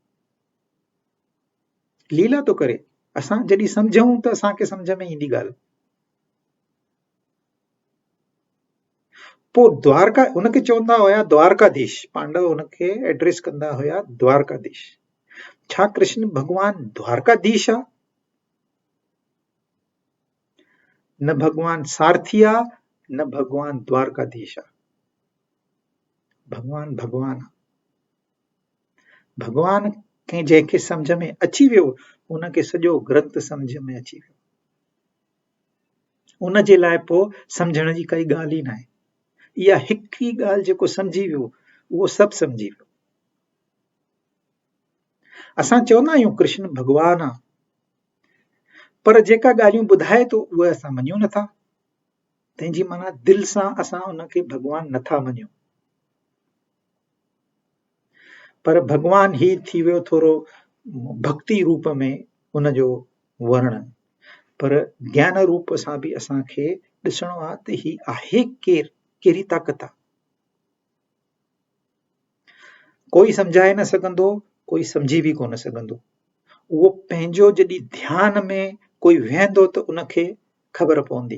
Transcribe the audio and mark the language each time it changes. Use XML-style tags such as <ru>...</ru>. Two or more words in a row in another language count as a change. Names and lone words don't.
<sd>लीला थो करे। असां जॾहिं सम्झूं त असांखे सम्झ में ईंदी ॻाल्हि। पोइ द्वारका, हुनखे चवंदा हुया द्वारकाधीश। पांडव हुनखे एड्रेस कंदा हुया द्वारकाधीश। छा कृष्ण भगवान द्वारकाधीश आहे? न भगवान सारथी आहे, न भगवान द्वारकाधीश आहे। भगवान भगवान आहे। भगवान खे जंहिंखे सम्झ में अची वियो, उनखे सॼो ग्रंथ सम्झ में अची वियो। उन जे लाइ पोइ सम्झण जी काई ॻाल्हि ई न आहे। इहा हिकु ई ॻाल्हि जेको सम्झी वियो, उहो सभु सम्झी वियो। असां चवंदा आहियूं कृष्ण भगवान आहे, पर जेका ॻाल्हियूं ॿुधाए थो उहे असां मञूं नथा। तंहिंजी माना दिलि सां असां उनखे भगवान नथा मञूं। पर भगवान ही थी वियो थोरो भक्ति रूप में उनजो वर्णन, पर ज्ञान रूप सां बि असांखे ॾिसणो आहे त ही आहे केरु, कहिड़ी ताक़त आहे। कोई सम्झाए न सघंदो, कोई सम्झी बि कोन सघंदो। उहो पंहिंजो जॾहिं ध्यान में कोई वेहंदो त उनखे ख़बर पवंदी।</sd>